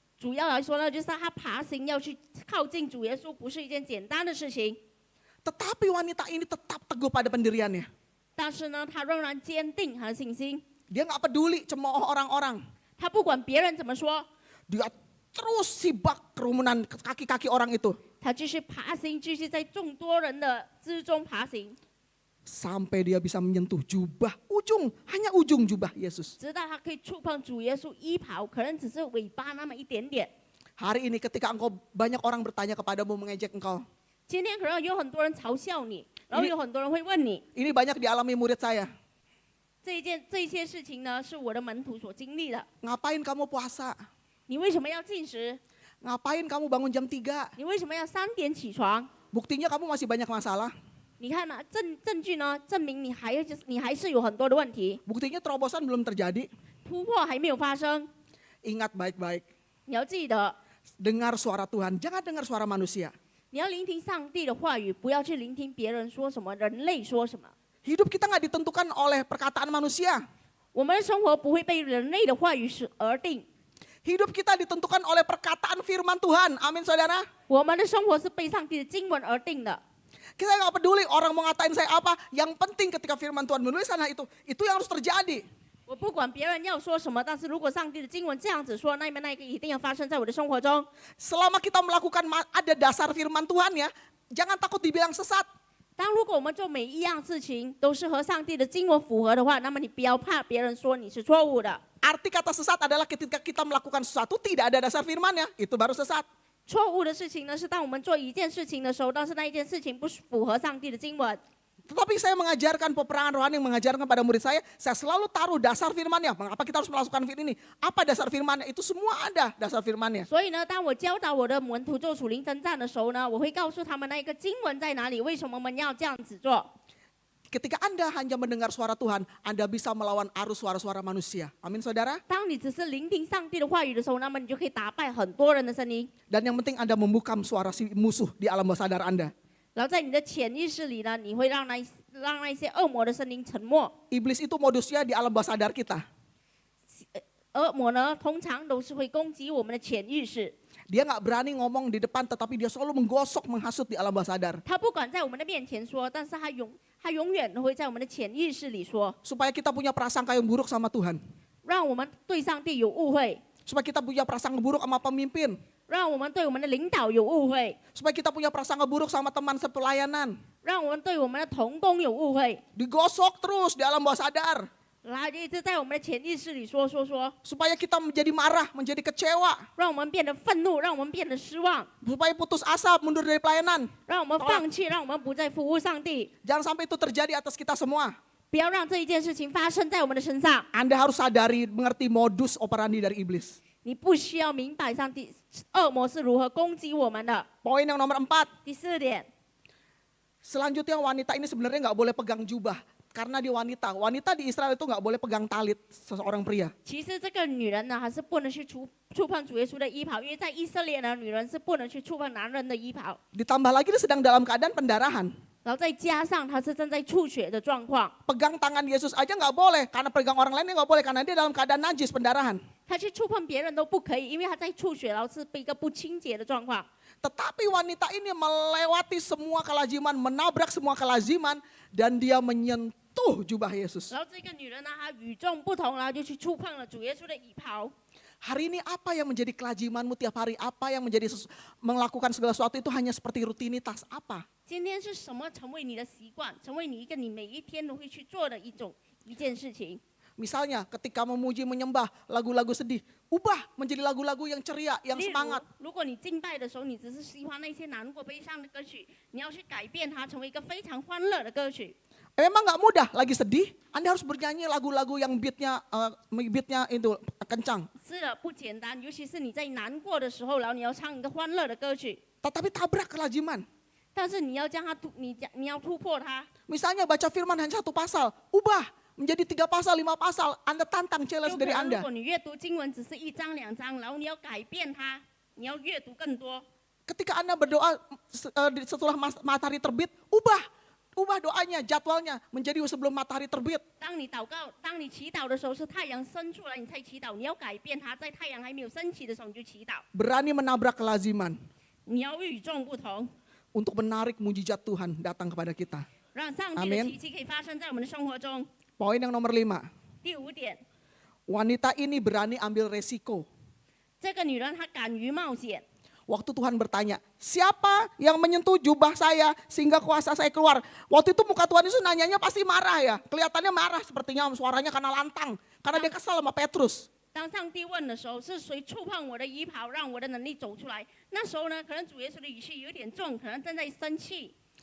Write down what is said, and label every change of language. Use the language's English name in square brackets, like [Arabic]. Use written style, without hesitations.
[Chinese] 主要来说呢，就是她爬行要去靠近主耶稣，不是一件简单的事情。 [Indonesian] Tetapi wanita ini tetap teguh pada pendiriannya. [Chinese] 但是呢，她仍然坚定她的信心， [Indonesian] Dia nggak peduli cemooh orang-orang. [Chinese] 她不管别人怎么说， [Indonesian] Dia terus sibak kerumunan kaki-kaki orang itu. [Chinese] 她继续爬行，继续在众多人的之中爬行， [Indonesian] Sampai dia bisa menyentuh jubah hanya ujung jubah Yesus. [Chinese] 直到她可以触碰主耶稣衣袍，可能只是尾巴那么一点点。 [Indonesian] Hari ini ketika engkau banyak orang bertanya kepadamu mengejek engkau. [Chinese] 今天可能有很多人嘲笑你，然后有很多人会问你， [Indonesian] Ini banyak dialami murid saya. [Chinese] 这些事情呢，是我的门徒所经历的。 [Indonesian] Ngapain kamu puasa? [Chinese] 你为什么要禁食？ [Indonesian] Ngapain kamu bangun jam 3? [Chinese] 你为什么要3点起床？ [Indonesian] Buktinya kamu masih banyak masalah. [Chinese] 你看嘛，证据呢，证明你还是有很多的问题， [Indonesian] Buktinya terobosan belum terjadi. [Chinese] 突破还没有发生。 [Indonesian] Ingat baik-baik. [Chinese] 你要记得， [Indonesian] Dengar suara Tuhan, jangan dengar suara manusia. [Chinese] 你要聆听上帝的话语，不要去聆听别人说什么，人类说什么。 [Indonesian] Hidup kita nggak ditentukan oleh perkataan manusia. [Chinese] 我们的生活不会被人类的话语而定， [Indonesian] Hidup kita ditentukan oleh perkataan firman Tuhan. Amin saudara. [Chinese] 我们的生活是被上帝的经文而定的。 [Indonesian] Kita nggak peduli orang mau ngatain saya apa. Yang penting ketika firman Tuhan menulis sana itu yang harus terjadi. [Chinese] 我不管别人要说什么，但是如果上帝的经文这样子说，那么那个一定要发生在我的生活中。 [Indonesian] Selama kita melakukan ada dasar firman Tuhan ya, jangan takut dibilang sesat. [Chinese] 如果我们做每一样事情都是和上帝的经文符合的话，那么你不要怕别人说你是错误的。 [Indonesian] Arti kata sesat adalah ketika kita melakukan sesuatu tidak ada dasar firmannya, itu baru sesat. [Chinese] 错误的事情呢，是当我们做一件事情的时候，但是那一件事情不符合上帝的经文。 [Indonesian] Tetapi saya mengajarkan peperangan rohani, mengajarkan pada murid saya selalu taruh dasar firmannya. Mengapa kita harus melakukan ini? Apa dasar firmannya? Itu semua ada dasar firmannya. [Chinese] 所以呢，当我教导我的门徒做属灵征战的时候呢，我会告诉他们那个经文在哪里，为什么我们要这样子做。 [Indonesian] Ketika Anda hanya mendengar suara Tuhan, Anda bisa melawan arus suara-suara manusia. Amin saudara. [Chinese] 当你只是聆听上帝的话语的时候，那么你就可以打败很多人的声音。 [Indonesian] Dan yang penting Anda membungkam suara si musuh di alam bawah sadar Anda. [Chinese] 然后在你的潜意识里呢，你会让那些恶魔的声音沉默。 [Indonesian] Iblis itu modusnya di alam bawah sadar kita. [Chinese] 恶魔呢，通常都是会攻击我们的潜意识。 [Indonesian] Dia nggak berani ngomong di depan, tetapi dia selalu menggosok, menghasut di alam bawah sadar. [Chinese] 他不管在我们的面前说，但是他永远都会在我们的潜意识里说， [Indonesian] Supaya kita punya prasangka yang buruk sama Tuhan. [Chinese] 让我们对上帝有误会， [Indonesian] Supaya kita punya prasangka buruk sama pemimpin. [Chinese] 让我们对我们的领导有误会， [Indonesian] Supaya kita punya prasangka buruk sama teman sepelayanan. [Chinese] 让我们对我们的同工有误会， [Indonesian] Digosok terus di alam bawah sadar. [Chinese] 然后就一直在我们的潜意识里说， [Indonesian] Supaya kita menjadi marah, menjadi kecewa. [Chinese] 让我们变得愤怒，让我们变得失望， [Indonesian] Supaya putus asa, mundur dari pelayanan. [Chinese] 让我们放弃，让我们不再服务上帝。 [Indonesian] Jangan sampai itu terjadi atas kita semua. [Chinese] 不要让这一件事情发生在我们的身上。 [Indonesian] Anda harus sadari, mengerti modus operandi dari iblis. [Chinese] 你不需要明白上帝恶魔是如何攻击我们的。 [Indonesian] Poin yang nomor 4. [Chinese] 第4点， [Indonesian] Selanjutnya wanita ini sebenarnya nggak boleh pegang jubah. Karena dia wanita. Wanita di Israel itu nggak boleh pegang talit seseorang pria. [Chinese] 其实这个女人呢，还是不能去触碰主耶稣的衣袍，因为在以色列呢，女人是不能去触碰男人的衣袍。 [Indonesian] Ditambah lagi dia sedang dalam keadaan pendarahan. [Chinese] 然后再加上她是正在出血的状况， [Indonesian] Pegang tangan Yesus aja nggak boleh. Karena pegang orang lainnya nggak boleh. Karena dia dalam keadaan najis, pendarahan. [Chinese] 她去触碰别人都不可以，因为她在出血，然后是一个不清洁的状况。 [Indonesian] Tetapi wanita ini melewati semua kelaziman, menabrak semua kelaziman. Dan dia menyentuh jubah Yesus. [Chinese] 然后这个女人呢，她与众不同，然后就去触碰了主耶稣的衣袍。 [Indonesian] Hari ini apa yang menjadi kelazimanmu tiap hari? Apa yang menjadi melakukan segala sesuatu itu hanya seperti rutinitas? Apa? [Chinese] 今天是什么成为你的习惯，成为你一个你每一天都会去做的一件事情？ [Indonesian] Misalnya ketika memuji menyembah lagu-lagu sedih, ubah menjadi lagu-lagu yang ceria, yang [Chinese] 例 [Indonesian] semangat. [Chinese] 如果你敬拜的时候，你只是喜欢那些难过、悲伤的歌曲，你要去改变它，成为一个非常欢乐的歌曲。 [Indonesian] Memang nggak mudah, lagi sedih, Anda harus bernyanyi lagu-lagu yang beatnya itu kencang. [Chinese] 是的，不简单，尤其是你在难过的时候，然后你要唱一个欢乐的歌曲， [Indonesian] Tetapi tabrak kelaziman. [Chinese] 但是你要将它你要突破它。 [Indonesian] Misalnya baca firman hanya 1 pasal, ubah menjadi 3 pasal, 5 pasal. Anda tantang [Chinese] 就 [English] challenge [Chinese] 可 [Indonesian] dari [Chinese] 能如 [Indonesian] Anda. [Chinese] 果你阅读经文只是1章2章，然后你要改变它，你要阅读更多。 [Indonesian] Ketika Anda berdoa setelah matahari terbit, ubah doanya, jadwalnya menjadi sebelum matahari terbit. [Chinese] 当你祷告、当你祈祷的时候，是太阳升出来你才祈祷，你要改变它，在太阳还没有升起的时候你就祈祷。 [Indonesian] Berani menabrak kelaziman [Chinese] 你要与众不同， [Indonesian] untuk menarik mujizat Tuhan datang kepada kita. [Chinese] 让上帝的 [Indonesian] Amin [Chinese] 奇迹可以发生在我们的生活中。 [Indonesian] Poin yang nomor 5. [Chinese] 第5点， [Indonesian] Wanita ini berani ambil resiko. [Chinese] 这个女人她敢于冒险。 [Indonesian] Waktu Tuhan bertanya, siapa yang menyentuh jubah saya sehingga kuasa saya keluar? Waktu itu muka Tuhan Yesus nanyanya pasti marah ya. Kelihatannya marah sepertinya suaranya karena lantang. Karena dia kesal sama Petrus. [Chinese] 当上帝问的时候，是谁触碰我的衣袍，让我的能力走出来？那时候呢，可能主耶稣的语气有点重，可能正在生气。